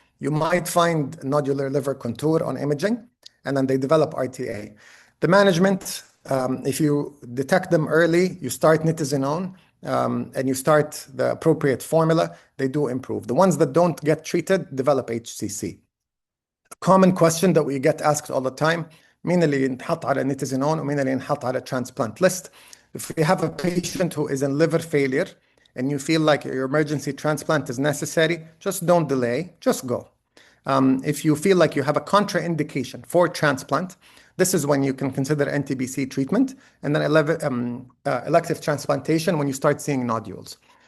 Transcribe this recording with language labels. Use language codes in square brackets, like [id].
[en] You might find nodular liver contour on imaging, and then they develop RTA. The management, if you detect them early, you start nitazoxanide, and you start the appropriate formula, they do improve. The ones that don't get treated develop HCC. A common question that we get asked all the time, [ar] مين اللي ينحط على نيتازينون ومين اللي ينحط على [en] transplant list. If you have a patient who is in liver failure and you feel like your emergency transplant is necessary, just don't delay, just go. If you feel like you have a contraindication for transplant, this is when you can consider NTBC treatment, and then elective transplantation when you start seeing nodules.